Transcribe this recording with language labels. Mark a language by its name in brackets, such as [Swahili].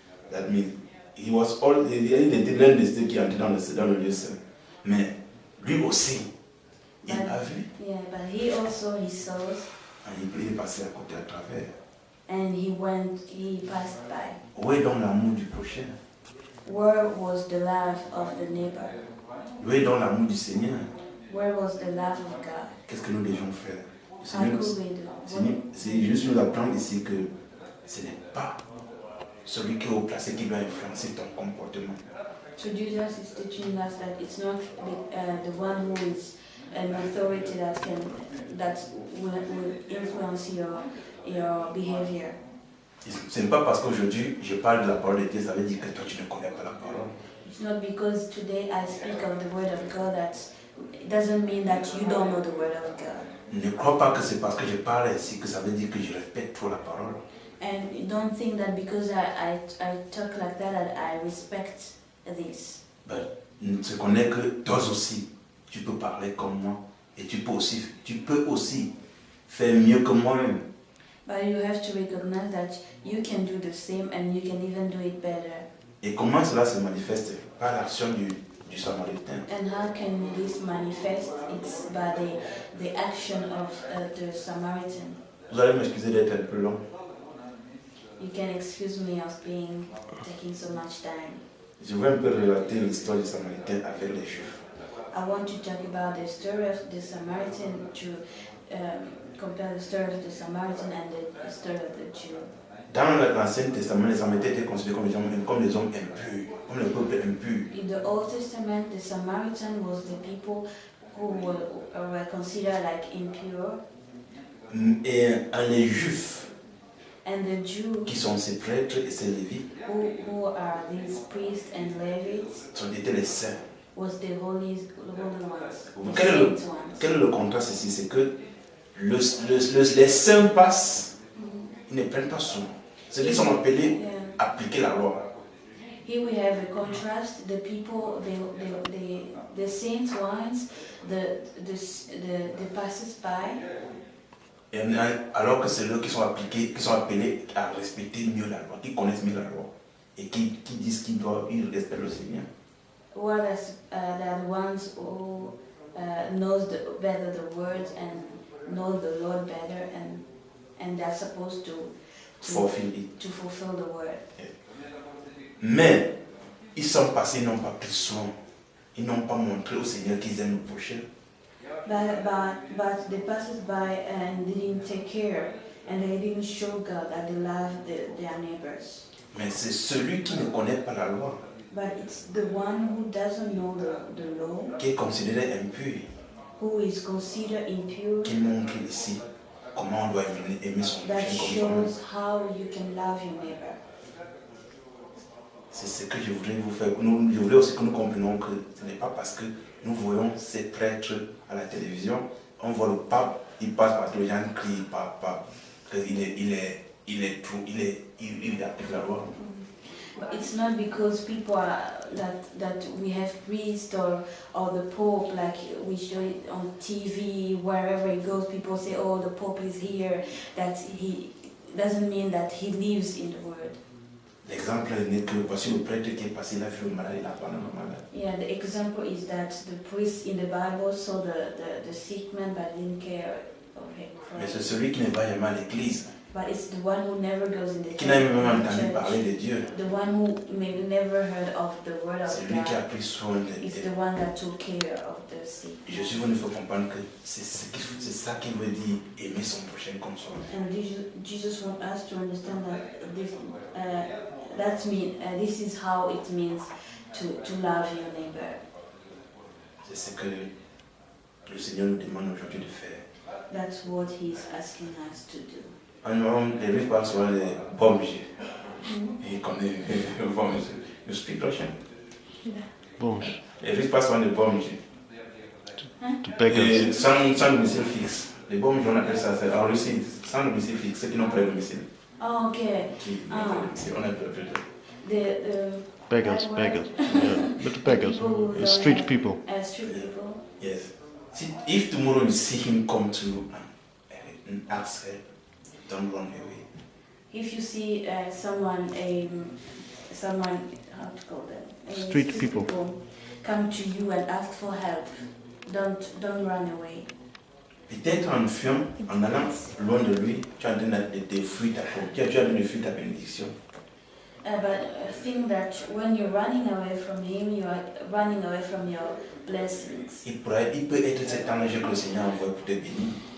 [English] That means he was all, [French] il était l'un de ceux qui entraient dans le lieu saint. Mais lui aussi, il a vu. [English] Yeah, but he also he saw [French] Il est passé à côté à travers. [English] and he passed by. [French] Où est donc l'amour du prochain? [English] Where was the love of the neighbor? [French] Où est donc l'amour du Seigneur? [English] Where was the love of God? [French] Qu'est-ce que nous devions faire? [English] How could we do? [French] C'est juste nous apprendre ici que ce n'est pas celui qui est au placé qui doit influencer ton comportement. [English] So Jesus is teaching us that it's not the one who is an authority that will influence your behavior. [French] Ce n'est pas parce qu'aujourd'hui je parle de la parole de Dieu, ça veut dire que toi tu ne connais pas la parole. [English] It's not because today I speak of the word of God that it doesn't mean that you don't know the word of God. [French] Ne crois pas que c'est parce que je parle ainsi que ça veut dire que je répète trop la parole. [English] And don't think that because I talk like that I respect this. [French] Ce qu'on est que toi aussi, tu peux parler comme moi et tu peux aussi faire mieux que moi-même. [English] But you have to recognize that you can do the same and you can even do it better. [French] Et comment cela se manifeste? Par l'action du Samaritain. [English] And how can this manifest? It's by the action of the Samaritan. [French] Vous allez m'excuser d'être un peu long. [English] You can excuse me of taking so much time. [French] Je vais un peu relater l'histoire du Samaritain avec les Juifs. [English] I want to talk about the story of the Samaritan to compare the story of the Samaritan and the story of the Jew. [French] Dans l'Ancien Testament, les Samaritains étaient considérés comme des hommes impurs, comme le peuple impur. [English] In the Old Testament, the Samaritan was the people who were considered like impure. [French] Et les Juifs, [English] and the Jews, [French] qui sont ces prêtres et ces lévites, [English] who are these priests and Levites, [French] étaient les saints. [English] Was the holy ones. [French] Quel est le contraste ici? C'est que les saints passent, ils ne prennent pas soin. Ceux qui sont appelés à appliquer la loi. [English] Here we have a contrast. The people, the saint ones, the passers by. [French] Et alors que c'est eux qui sont appelés à respecter mieux la loi, qui connaissent mieux la loi et qui disent qu'ils respectent le Seigneur. [English] Whereas the ones who knows better the word and know the Lord better, and they're supposed to fulfill the word. [French] Mais ils sont passés, ils n'ont pas pris soin, ils n'ont pas montré au Seigneur qu'ils aiment le prochain. [English] But they passed by and didn't take care, and they didn't show God that they love their neighbors. [French] Mais c'est celui qui ne connaît pas la loi. [English] But it's the one who doesn't know the law, [French] qui est considéré impur, [English] who is considered impure, [French] qui montre ici comment on doit aimer son [English] that [French] prochain [English] shows how you can love your neighbor. [French] C'est ce que je voudrais vous faire. Je voulais aussi que nous comprenions que ce n'est pas parce que nous voyons ces prêtres à la télévision, on voit le pape, il passe par tous les gens crient pape, qu'il applique la loi. [English] But it's not because people are that we have priests or the Pope, like we show it on TV, wherever it goes, people say, oh, the Pope is here, that he doesn't mean that he lives in the word. [French] L'exemple n'est que voici le prêtre qui est passé, il a vu le malade, il a parlé au malade. [English] Yeah, the example is that the priest in the Bible saw the sick man but didn't care of him. [French] Mais c'est celui qui ne va jamais à l'église, [English] But it's the one who never goes in the [French] qui n'a même entendu [English] church, [French] parler de Dieu. [English] the one who maybe never heard of the word of [French] C'est lui qui a [English] God. [French] pris soin de [English] It's the one that took care of the sick. [French] Je suis venu pour comprendre que c'est ça qui veut dire aimer son prochain comme soi. [English] And Jesus wants us to understand that this is how it means to love your neighbor. [French] C'est ce que le Seigneur nous demande aujourd'hui de faire. [English] That's what He's asking us to do. [French] Les Russes parlent souvent des bombes. Et connaît les bombes. [English] You speak Russian? [French] Bombes. Les Russes parlent souvent des bombes. [English] To beggars. [French] Sans domicile fixe. Les bombes, on appelle ça en Russie, sans domicile fixe, ceux qui n'ont pas de domicile. [English] Oh, okay. [French] On appelle [English] Beggars. Yeah. But beggars. Street people. Street people. Yes. If tomorrow you see him come to and ask help, don't run away. if you see someone, how to call them, Street people come to you and ask for help, don't run away. [French] Peut-être en fuyant, en allant loin de lui, tu es en train de fuir tu es en train de fuir ta bénédiction. [English] But think that when you're running away from him, you are running away from your blessings. [French] Il peut être cet ange que le Seigneur envoie pour te bénir.